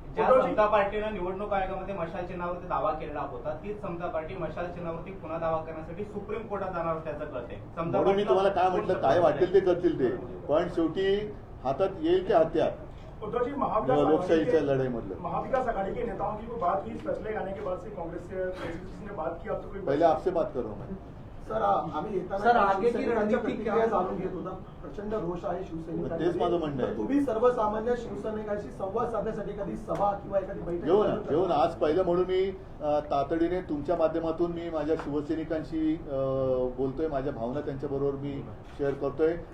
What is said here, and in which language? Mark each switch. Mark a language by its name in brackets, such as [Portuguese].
[Marathi] ज्या समता पार्टीनं निवडणूक आयोगामध्ये मशाल चिन्हावरती दावा केलेला होता तीच समता पार्टी मशाल चिन्हावरती पुन्हा दावा करण्यासाठी सुप्रीम कोर्टात जाणार त्याचं कळत आहे. म्हणून मी तुम्हाला काय म्हटलं, काय वाटेल ते करतील ते, पण शेवटी हातात येईल ते हत्यार लोकशाहीच्या लढाईमधलं. [Hindi] महाविकास आघाड़ी के नेताओं की कोई बात हुई फैसले आने के बाद से कांग्रेस से ने बात की? अब तो कोई पहले आपसे बात करो मैं. [Marathi] सर आम्ही येताना [Hindi] आगे की [Marathi] रणनीती काय जाणून घेत होता. प्रचंड रोष आहे शिवसैनिकांमध्ये. तेच माझं म्हणणं आहे. तुम्ही सर्वसामान्य शिवसैनिकांशी संवाद साधण्यासाठी एखादी सभा किंवा एखादी बैठक घेऊन आज पहिलं म्हणून मी तातडीने तुमच्या माध्यमातून मी माझ्या शिवसैनिकांशी बोलतोय, माझ्या भावना त्यांच्याबरोबर मी शेअर करतोय.